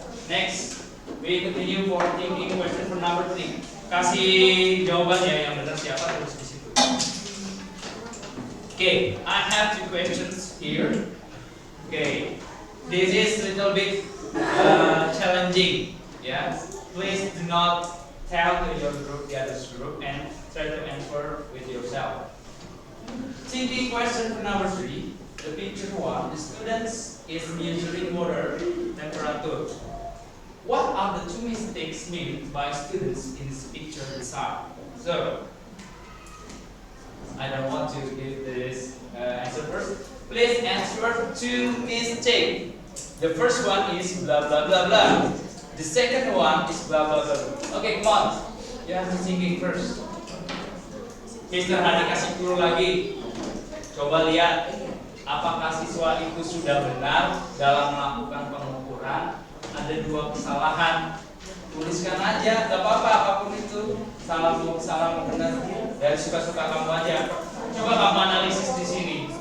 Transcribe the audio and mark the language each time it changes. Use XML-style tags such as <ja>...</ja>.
<en>Next, we continue for thinking question for number 3.</en> <id>Kasih jawabannya yang benar siapa terus di situ.</id> <en>Okay, I have 2 questions here. Okay, this is little bit challenging. Yeah, please do not tell to your group, the other group, and try to answer with yourself. Thinking question for number 3. The picture 1. The students is measuring water temperature. What are the 2 mistakes made by students in this picture design? So, I don't want to give this answer first. Please answer 2 mistakes. The first one is blah blah blah blah. The second one is blah blah blah. Okay, come on. You have to thinking first.</en> <id>Mr. Hadi kasih clue lagi. Coba lihat apakah siswa itu sudah benar dalam melakukan pengukuran. Ada 2 kesalahan. Tuliskan aja, gak apa-apa apapun itu. Salah mau benar. Dari suka-suka kamu aja. Coba kamu analisis di sini.</id>